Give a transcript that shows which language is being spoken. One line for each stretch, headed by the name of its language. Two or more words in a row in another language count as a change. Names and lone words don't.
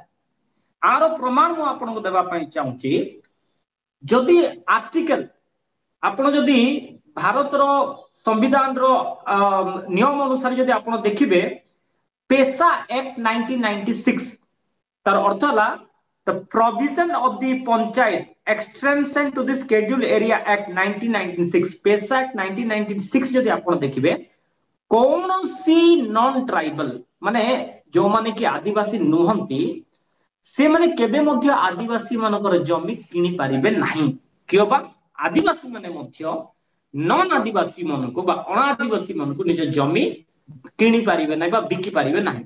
Odia: ଆର ପ୍ରମାଣ ମୁଁ ଆପଣଙ୍କୁ ଦେବା ପାଇଁ ଚାହୁଁଛି। ଯଦି ଆର୍ଟିକଲ ଆପଣ ଯଦି ଭାରତର ସମ୍ବିଧାନର ନିୟମ ଅନୁସାରେ ଯଦି ଆପଣ ଦେଖିବେ ପେସା ଆକ୍ଟ 1996 ତାର ଅର୍ଥ ହେଲା
English: the provision of the panchayat extension to the scheduled area act 1996 pesa act 1996
Odia: ଯଦି ଆପଣ ଦେଖିବେ କୌଣସି
English: non tribal
Odia: ମାନେ ଯୋଉମାନେ କି ଆଦିବାସୀ ନୁହନ୍ତି ସେମାନେ କେବେ ମଧ୍ୟ ଆଦିବାସୀ ମାନଙ୍କର ଜମି କିଣି ପାରିବେ ନାହିଁ। କିଏ ବା ଆଦିବାସୀ ମାନେ ମଧ୍ୟ ନନ୍ ଆଦିବାସୀ ମାନଙ୍କୁ ବା ଅଣ ଆଦିବାସୀ ମାନଙ୍କୁ ନିଜ ଜମି କିଣି ପାରିବେ ନାହିଁ ବା ବିକି ପାରିବେ ନାହିଁ।